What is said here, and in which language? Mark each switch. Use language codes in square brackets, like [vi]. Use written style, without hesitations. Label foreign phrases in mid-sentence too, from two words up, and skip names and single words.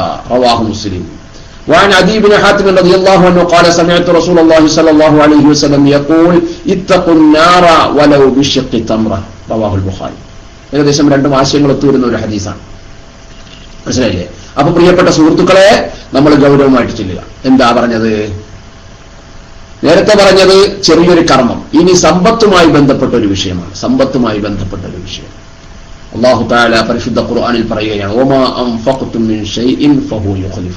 [ar] رواه مسلم. وعن عدي بن حاتم رضي الله عنه قال سمعت رسول الله صلى الله عليه وسلم يقول اتقوا النار ولو بشق تمرة. رواه البخاري. [ml] ഏകദേശം രണ്ടും ആശയങ്ങൾ ഒത്തുവരുന്ന ഒരു ഹദീസാണ്. മനസ്സിലായില്ലേ? അപ്പൊ പ്രിയപ്പെട്ട സുഹൃത്തുക്കളെ, നമ്മൾ ഗൗരവമായിട്ട് ചെല്ലുക. എന്താ പറഞ്ഞത്? നേരത്തെ പറഞ്ഞത് ചെറിയൊരു കർമ്മം. ഇനി സമ്പത്തുമായി ബന്ധപ്പെട്ട ഒരു വിഷയമാണ്. [ar] الله تعالى [ml] പരിശുദ്ധ ഖുർആനിൽ പറയുകയാണ് [ar] وما أنفقتم من شيء فهو يخلف.